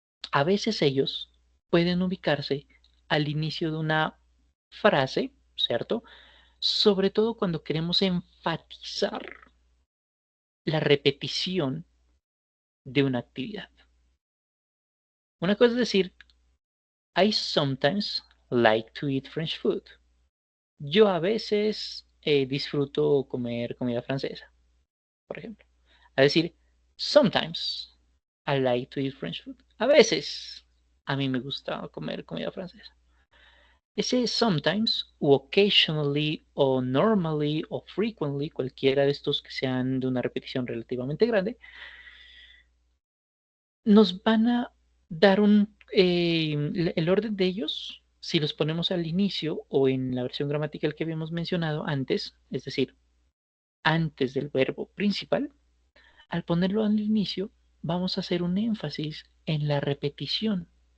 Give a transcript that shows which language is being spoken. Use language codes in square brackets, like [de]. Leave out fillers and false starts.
[es] A veces ellos pueden ubicarse al inicio de una frase, ¿cierto? Sobre todo cuando queremos enfatizar la repetición de una actividad. Una cosa es decir, [en] I sometimes like to eat French food. [es] Yo a veces disfruto comer comida francesa, por ejemplo. Es decir, [en] sometimes I like to eat French food. [es] A veces a mí me gusta comer comida francesa. Ese sometimes o occasionally o normally o frequently, cualquiera de estos que sean de una repetición relativamente grande, nos van a dar el orden de ellos, si los ponemos al inicio o en la versión gramatical que habíamos mencionado antes, es decir, antes del verbo principal, al ponerlo al inicio, vamos a hacer un énfasis en la repetición.